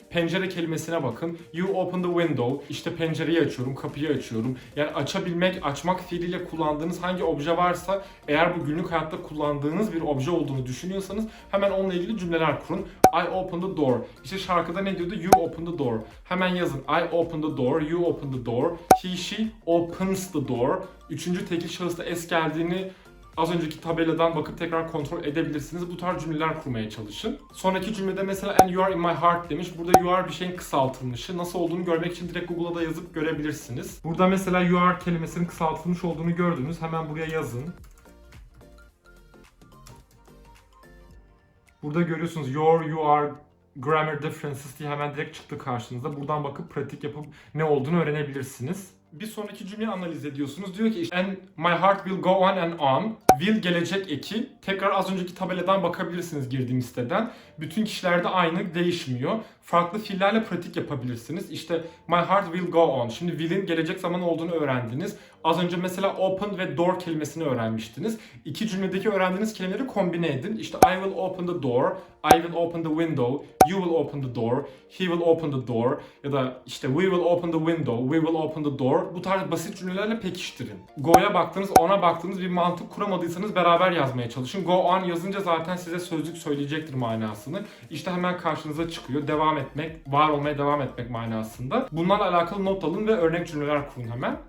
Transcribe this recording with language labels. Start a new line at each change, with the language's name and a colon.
Turkish: Pencere kelimesine bakın.
English: You open the window.
Turkish: İşte pencereyi açıyorum, kapıyı açıyorum. Yani açabilmek, açmak fiiliyle kullandığınız hangi obje varsa, eğer bu günlük hayatta kullandığınız bir obje olduğunu düşünüyorsanız hemen onunla ilgili cümleler kurun.
English: I opened the door.
Turkish: İşte şarkıda ne diyordu?
English: You opened the door.
Turkish: Hemen yazın.
English: I opened the door, you opened the door. He, she opens the door.
Turkish: Üçüncü tekil şahısta s geldiğini az önceki tabeladan bakıp tekrar kontrol edebilirsiniz. Bu tarz cümleler kurmaya çalışın. Sonraki cümlede mesela
English: and you are in my heart
Turkish: demiş. Burada you are bir şeyin kısaltılmışı. Nasıl olduğunu görmek için direkt Google'a da yazıp görebilirsiniz. Burada mesela you are kelimesinin kısaltılmış olduğunu gördünüz. Hemen buraya yazın. Burada görüyorsunuz you are, grammar differences diye hemen direkt çıktı karşınıza. Buradan bakıp pratik yapıp ne olduğunu öğrenebilirsiniz. Bir sonraki cümleyi analiz ediyorsunuz. Diyor ki
English: and my heart will go on and on.
Turkish: Will gelecek eki. Tekrar az önceki tabeladan bakabilirsiniz girdiğim siteden. Bütün kişilerde aynı, değişmiyor. Farklı fiillerle pratik yapabilirsiniz. İşte
English: my heart will go on.
Turkish: Şimdi will'in gelecek zaman olduğunu öğrendiniz. Az önce mesela open ve door kelimesini öğrenmiştiniz. İki cümledeki öğrendiğiniz kelimeleri kombine edin.
English: İşte I will open the door, I will open the window, you will open the door, he will open the door
Turkish: ya da işte
English: we will open the window, we will open the door.
Turkish: Bu tarz basit cümlelerle pekiştirin. Go'ya baktınız, ona baktınız, bir mantık kuramadıysanız beraber yazmaya çalışın. Go on yazınca zaten size sözlük söyleyecektir manasını. İşte hemen karşınıza çıkıyor. Devam etmek, var olmaya devam etmek manasında. Bunlarla alakalı not alın ve örnek cümleler kurun hemen.